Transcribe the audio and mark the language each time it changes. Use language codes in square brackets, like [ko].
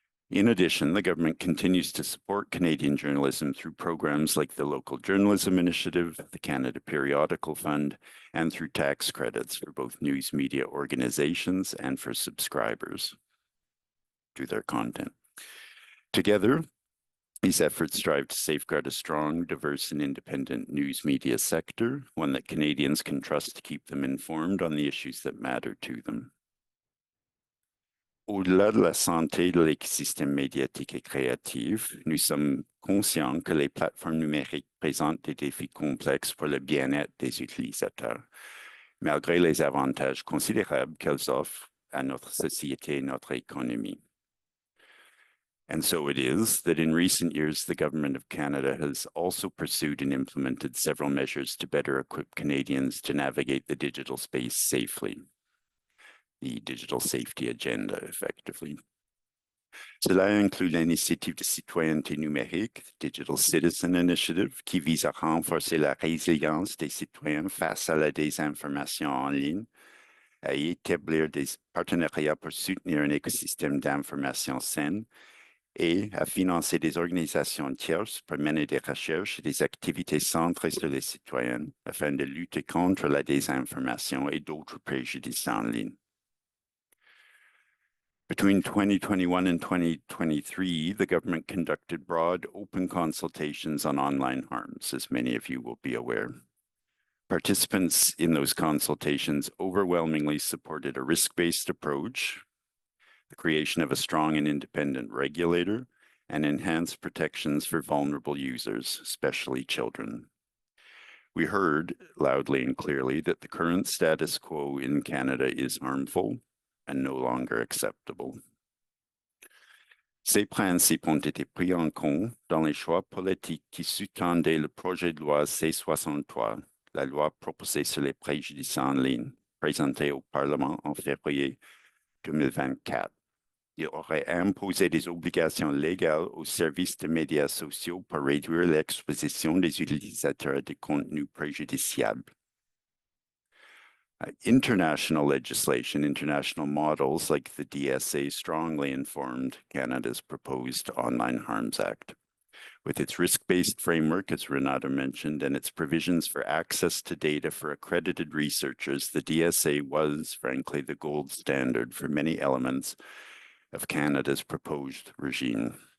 [en] In addition, the government continues to support Canadian journalism through programs like the Local Journalism Initiative, the Canada Periodical Fund, and through tax credits for both news media organizations and for subscribers to their content. Together, These efforts strive to safeguard a strong, diverse, and independent news media sector, one that Canadians can trust to keep them informed on the issues that matter to them. [fr] Au-delà de la santé de l'écosystème médiatique et créatif, nous sommes conscients que les plateformes numériques présentent des défis complexes pour le bien-être des utilisateurs, malgré les avantages considérables qu'elles offrent à notre société et notre économie. [en] And so it is that in recent years, the Government of Canada has also pursued and implemented several measures to better equip Canadians to navigate the digital space safely. The Digital Safety Agenda, effectively. [fr] Cela inclut l'initiative de citoyenneté numérique, Digital Citizen Initiative, qui vise à renforcer la résilience des citoyens face à la désinformation en ligne, à établir des partenariats pour soutenir un écosystème d'information saine et à financer des organisations tierces pour mener des recherches et des activités centrées sur les citoyens afin de lutter contre la désinformation et d'autres préjudices en ligne. [en] Between 2021 and 2023, the government conducted broad open consultations on online harms, as many of you will be aware. Participants in those consultations overwhelmingly supported a risk-based approach, the creation of a strong and independent regulator, and enhanced protections for vulnerable users, especially children. We heard loudly and clearly that the current status quo in Canada is harmful and no longer acceptable. [fr] Ces principes ont été pris en compte dans les choix politiques qui sous-tendaient le projet de loi C-63, la loi proposée sur les préjudices en ligne, présentée au Parlement en février 2024. Il aurait imposé des obligations légales aux services de médias sociaux pour réduire l'exposition des utilisateurs à des contenus préjudiciables. [en] International legislation, international models like the DSA strongly informed Canada's proposed Online Harms Act. With its risk-based framework, as Renata mentioned, and its provisions for access to data for accredited researchers, the DSA was, frankly, the gold standard for many elements of Canada's proposed regime.